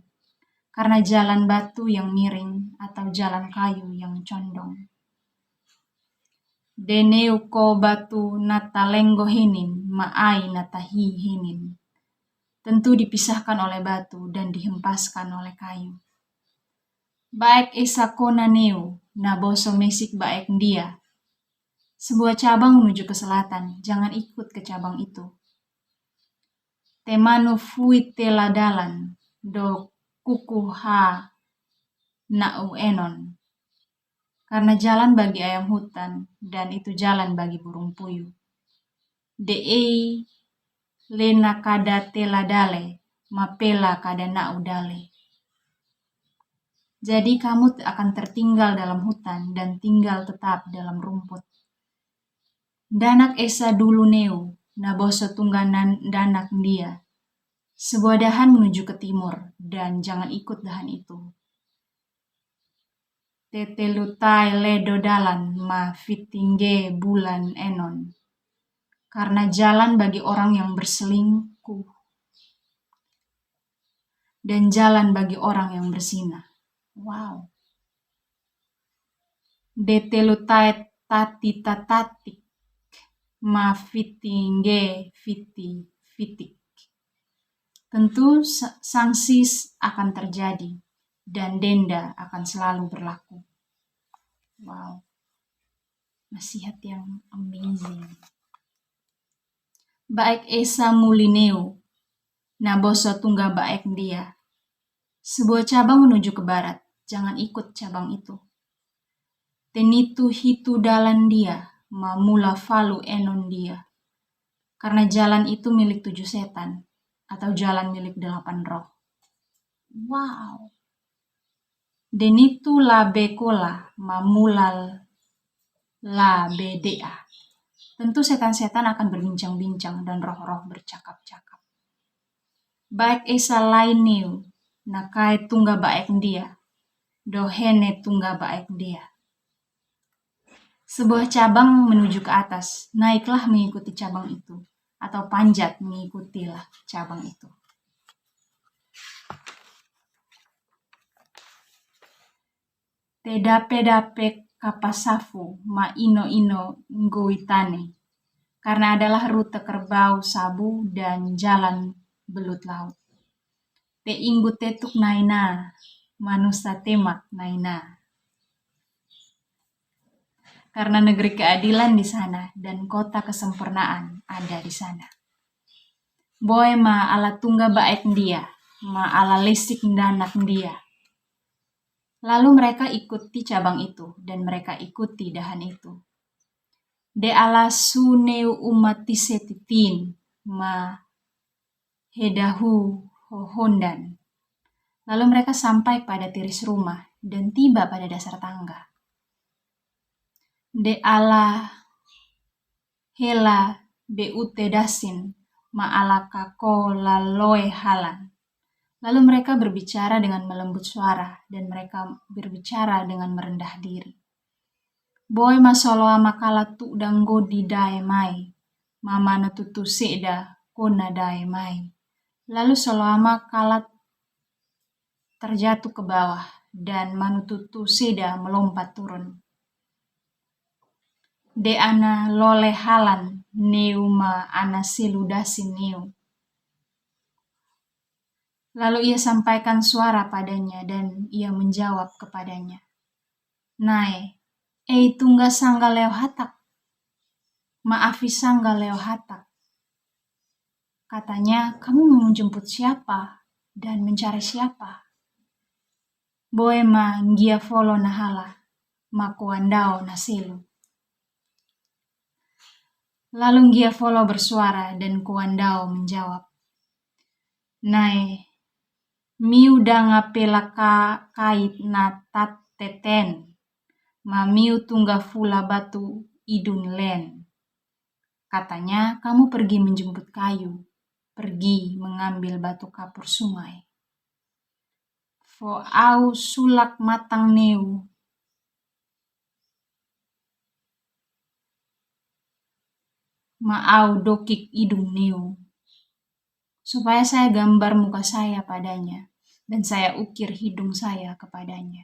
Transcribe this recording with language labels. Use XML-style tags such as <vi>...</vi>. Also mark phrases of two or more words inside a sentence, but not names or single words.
<id>Karena jalan batu yang miring atau jalan kayu yang condong.</id> <twu>Deneu ko batu nata lenggo hinin, maai natahi hinin.</twu> <id>Tentu dipisahkan oleh batu dan dihempaskan oleh kayu.</id> <twu>Baik esa kona neu, naboso mesik baik dia.</twu> <id>Sebuah cabang menuju ke selatan, jangan ikut ke cabang itu.</id> <twu>Temanu fuit teladalan, do kuku ha na'u enon.</twu> <id>Karena jalan bagi ayam hutan, dan itu jalan bagi burung puyuh.</id> <twu>De'ei lena kada teladale, mapela kada na'u dale.</twu> <id>Jadi kamu akan tertinggal dalam hutan dan tinggal tetap dalam rumput.</id> <twu>Danak esa dulu neu, na boso tungganan danak dia.</twu> <id>Sebuah dahan menuju ke timur, dan jangan ikut dahan itu.</id> <twu>Tetelutai ledo dalan ma fitingge bulan enon.</twu> <id>Karena jalan bagi orang yang berselingkuh dan jalan bagi orang yang berzina. Wow.</id> <twu>Detelutai tati tatatik ma fitingge fiti fitik.</twu> <id>Tentu sanksi akan terjadi dan denda akan selalu berlaku. Wow. Nasihat yang amazing.</id> <twu>Baik esa mulineu, na boso tungga baik dia.</twu> <id>Sebuah cabang menuju ke barat, jangan ikut cabang itu.</id> <twu>Tenitu hitu dalan dia, ma mula falu enon dia.</twu> <id>Karena jalan itu milik 7 setan, atau jalan milik 8 roh. Wow.</id> <twu>Denitu la bekola, ma mulal la bedea.</twu> <id>Tentu setan-setan akan berbincang-bincang dan roh-roh bercakap-cakap.</id> <twu>Baik esa laineu, nakai tungga baik dia, dohene tungga baik dia.</twu> <id>Sebuah cabang menuju ke atas, naiklah mengikuti cabang itu, atau panjat mengikutilah cabang itu.</id> <twu>Tedape-dape kapasafu ma ino-ino ngoitane,</twu> <id>karena adalah rute kerbau sabu dan jalan belut laut.</id> <twu>Te inggu tetuk naina, manusia temak naina.</twu> <id>Karena negeri keadilan di sana dan kota kesempurnaan ada di sana.</id> <twu>Boy ma ala tungga baik dia, ma ala lesik danak dia.</twu> <id>Lalu mereka ikuti cabang itu dan mereka ikuti dahan itu.</id> <twu>De ala suneu umati setitin ma hedahu hohondan.</twu> <id>Lalu mereka sampai pada tiris rumah dan tiba pada dasar tangga.</id> <twu>De ala hela beute dasin ma ala kako laloe halan.</twu> <id>Lalu mereka berbicara dengan melembut suara dan mereka berbicara dengan merendah diri.</id> <twu>Boy masolo amakala tu danggo di dae mai, mama na tutu seda kona dae mai.</twu> <id>Lalu solo amakala terjatuh ke bawah dan manututu seda melompat turun.</id> <twu>De ana lole halan neu ma ana seludasin neu.</twu> <id>Lalu ia sampaikan suara padanya dan ia menjawab kepadanya.</id> <twu>Nae, tungga sangga leo hatak. Maafi sangga leo hatak.</twu> <id>Katanya, kamu mau menjemput siapa dan mencari siapa?</id> <twu>Boe ma ngia folo nahala, ma kuandao naselu.</twu> <id>Lalu ngia folo bersuara dan kuandao menjawab.</id> <twu>Nae, miu danga pelaka kait na teten, ma miu tungga fula batu idun len.</twu> <id>Katanya, kamu pergi menjemput kayu, pergi mengambil batu kapur sungai.</id> <twu>Fo au sulak matang neu. Ma au dokik idung neu.</twu> <id>Supaya saya gambar muka saya padanya dan saya ukir hidung saya kepadanya.</id>